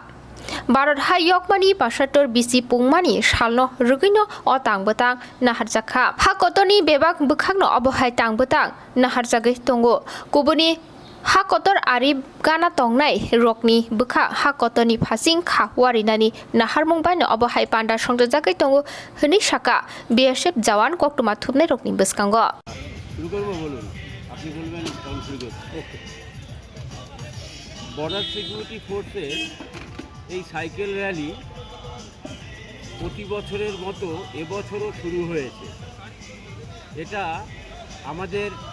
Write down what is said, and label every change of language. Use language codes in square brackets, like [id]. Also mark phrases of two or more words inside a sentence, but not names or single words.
[trp] Bharat Hayokmani pasator bisi pungmani salno rugino o tangbotang naharjakha hakotoni bebak bukhangno obohai tangbotang naharjagai tongo kubuni hakotor arib gana tongnai Rokni bukha hakotoni phasing kha warinani naharmung baino obohai panda songjagai tongo hini saka BSF Jawan koktuma thupnai Rokni bwskango [bn] শুরু করব বলুন আপনি বলবেন কোন শুরু করতে বর্ডার সিকিউরিটি ফোর্সের এই [en] cycle rally [bn] প্রতি বছরের মতো এবছরও শুরু হয়েছে এটা আমাদের